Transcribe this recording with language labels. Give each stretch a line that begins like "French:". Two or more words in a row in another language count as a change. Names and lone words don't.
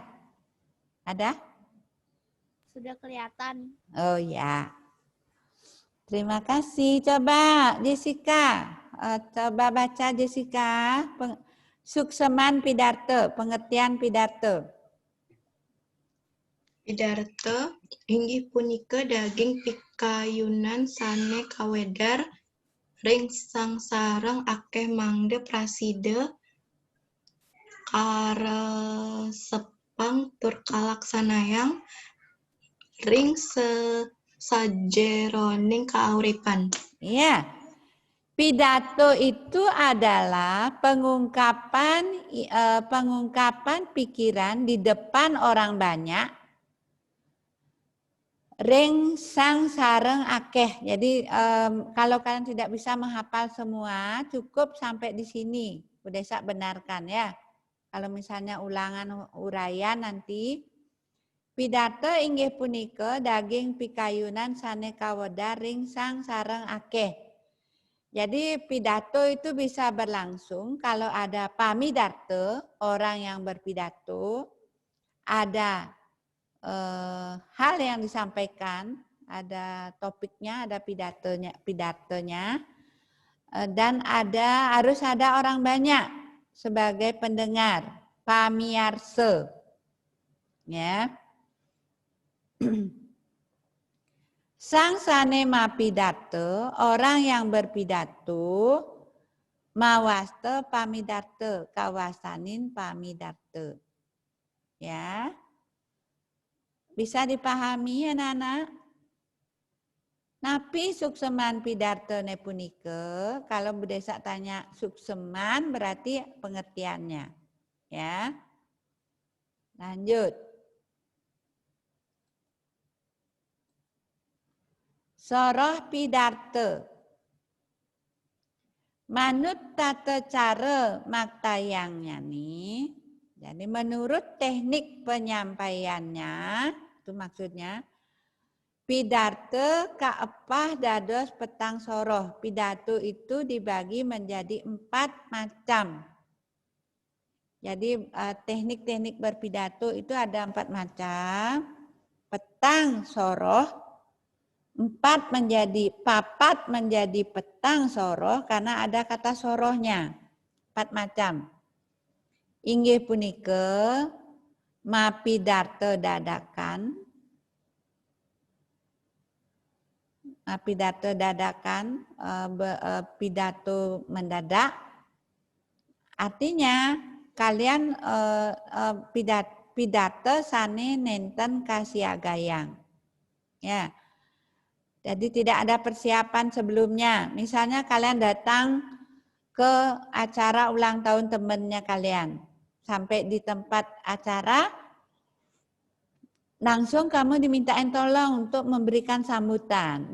Indonesian: Ada? Sudah kelihatan. Oh ya. Terima kasih. Coba Jessica. Coba baca Jessica.
Balinese: Sukseman Pidarte,
Indonesian: pengertian Pidarte.
Balinese: Pidarte inggih punika daging pikayunan sane kawedar ring sangsareng akeh mangde praside karesepang tur kalaksanayang ring sajeroning kauripan.
Indonesian: Iya. Pidato itu adalah pengungkapan pikiran di depan orang banyak.
Balinese: Ring sang sareng akeh.
Indonesian: Jadi kalau kalian tidak bisa menghafal semua, cukup sampai di sini. Bu Desa benarkan ya. Kalau misalnya ulangan uraian nanti.
Balinese: Pidato inggih punika daging pikayunan sane kawedar ring sang sareng akeh.
Indonesian: Jadi pidato itu bisa berlangsung kalau ada pamidarte, orang yang berpidato, ada hal yang disampaikan, ada topiknya, ada pidatonya, dan harus ada orang banyak sebagai pendengar, pamiarse, ya.
Balinese: Sang sane mapidato,
Indonesian: orang yang berpidato,
Balinese: mawaste pamidarte, kawasanin pamidarte.
Indonesian: Ya. Bisa dipahami anak-anak?
Balinese: Napi sukseman pidartone punike,
Indonesian: kalau Bu Desa tanya sukseman berarti pengertiannya. Ya. Lanjut.
Balinese: Soroh pidarte. Manut tata cara maktayangnya nih.
Indonesian: Jadi menurut teknik penyampaiannya, itu maksudnya,
Balinese: pidarte kaepah dados petang soroh.
Indonesian: Pidato itu dibagi menjadi 4 macam. Jadi teknik-teknik berpidato itu ada 4 macam.
Balinese: Petang soroh,
Indonesian: 4 menjadi papat menjadi
Balinese: petang soroh
Indonesian: karena ada kata sorohnya. 4 macam.
Balinese: Inggih punike mapidarte dadakan.
Indonesian: Pidato dadakan, pidato mendadak. Artinya kalian pidato
Balinese: sane nenten kasiagayang.
Indonesian: Ya. Jadi tidak ada persiapan sebelumnya. Misalnya kalian datang ke acara ulang tahun temannya kalian. Sampai di tempat acara, langsung kamu dimintain tolong untuk memberikan sambutan.